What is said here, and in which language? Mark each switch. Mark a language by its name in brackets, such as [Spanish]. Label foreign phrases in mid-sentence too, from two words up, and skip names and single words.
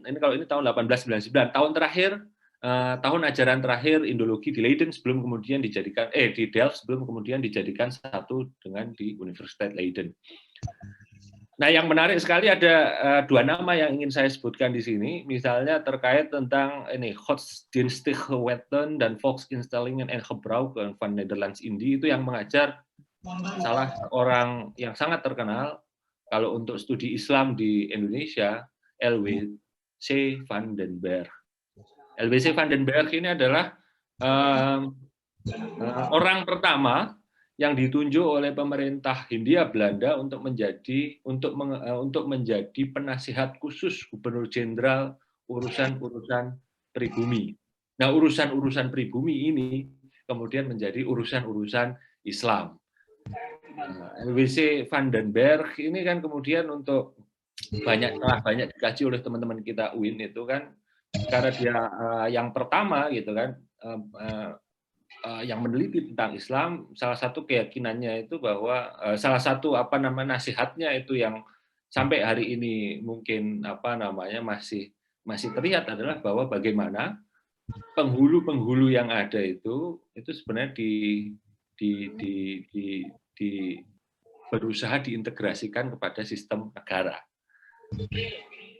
[Indonesian] Ini kalau ini tahun 1899, tahun terakhir, tahun ajaran terakhir Indologi di Leiden sebelum kemudian dijadikan di Delft sebelum kemudian dijadikan satu dengan di Universitas Leiden. Nah, yang menarik sekali ada 2 nama yang ingin saya sebutkan di sini, misalnya terkait tentang ini Godsdienstige Wetten dan Volksinstellingen en Gebruiken van Nederlands-Indië, itu yang mengajar salah orang yang sangat terkenal kalau untuk studi Islam di Indonesia, LWC van den Berg. LWC van den Berg ini adalah orang pertama yang ditunjuk oleh pemerintah Hindia Belanda untuk menjadi penasihat khusus Gubernur Jenderal urusan-urusan pribumi. Nah, urusan-urusan pribumi ini kemudian menjadi urusan-urusan Islam. LWC van den Berg ini kan kemudian untuk banyak dikaji oleh teman-teman kita UIN itu kan, karena dia yang pertama gitu kan, yang meneliti tentang Islam, salah satu keyakinannya itu bahwa salah satu nasihatnya itu yang sampai hari ini mungkin masih terlihat adalah bahwa bagaimana penghulu-penghulu yang ada itu sebenarnya berusaha diintegrasikan kepada sistem negara.